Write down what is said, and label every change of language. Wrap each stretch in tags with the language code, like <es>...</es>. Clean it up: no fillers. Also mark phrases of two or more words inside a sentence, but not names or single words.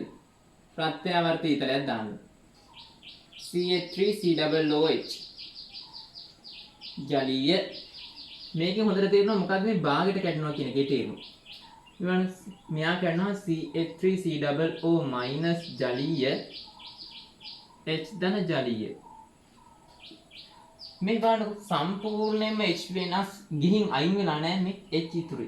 <si>ප්‍රත්‍යාවර්ත ඊතලයක් දාන්න. CH3COOH ජලීය මේකෙන් හොඳට තේරෙනවා මොකද්ද මේ භාගයට කැඩෙනවා කියන එකේ තේරුම. මෙයා කරනවා CH3COO ජලීය H ධන ජලීය. මේ බලන්න සම්පූර්ණයෙන්ම H වෙනස් ගිහින් අයින් වෙලා නැහැ මේ H ඉතුරුයි.</si>